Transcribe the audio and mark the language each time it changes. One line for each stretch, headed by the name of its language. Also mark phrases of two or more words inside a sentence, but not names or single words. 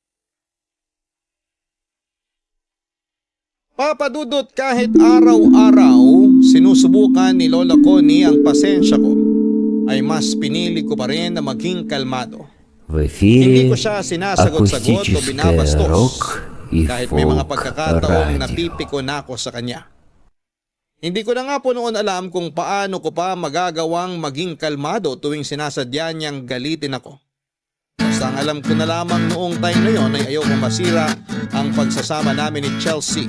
Filipino: Papa Dudut, kahit araw-araw sinusubukan ni Lola Connie ang pasensya ko, ay mas pinili ko pa rin na maging kalmado.
Russian: В
Filipino: Hindi ko
Russian: эфире
Filipino: siya sinasagot-sagot o
Russian: акустическая
Filipino: binabastos
Russian: рок и
Filipino: kahit may mga
Russian: фолк
Filipino: pagkakataong
Russian: радио.
Filipino: napipiko na ako sa kanya. Hindi ko na nga po noon alam kung paano ko pa magagawang maging kalmado tuwing sinasadya niyang galitin ako. Basta ang alam ko na lamang noong time na yon ay ayokong masira ang pagsasama namin ni Chelsea.